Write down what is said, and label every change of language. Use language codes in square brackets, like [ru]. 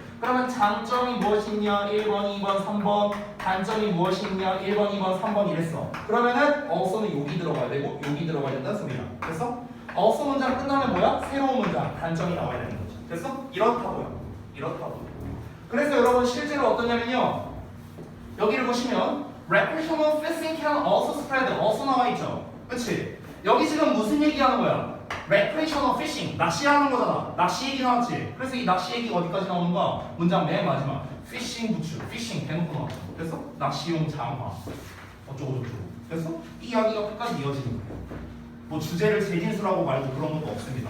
[ko] 그러면 장점이 무엇이냐 1번, 2번, 3번 단점이 무엇이냐 1번, 2번, 3번 이랬어. 그러면은 어소는 여기 들어가야 되고 여기 들어가야 된다는 소리야. 됐어? 어소 문장 끝나면 뭐야? 새로운 문장 단점이 나와야 되는 거지. 됐어? 이렇다고요. 이렇다고. 그래서 여러분 실제로 어떠냐면요. 여기를 보시면 [en] recreational fishing can also spread. [ko] 어소 나와 있죠. 그치? 여기 지금 무슨 얘기하는 거야? recreational fishing. 낚시하는 거잖아. 낚시 얘기 나왔지? 그래서 이 낚시 얘기가 어디까지 나오는가? 문장 맨 마지막. fishing 부츠. fishing 대놓고 나왔어. 됐어? 낚시용 장화. 어쩌고저쩌고. 됐어? 이 이야기가 끝까지 이어지는 거예요. 뭐 주제를 재진술하고 말고 그런 것도 없습니다.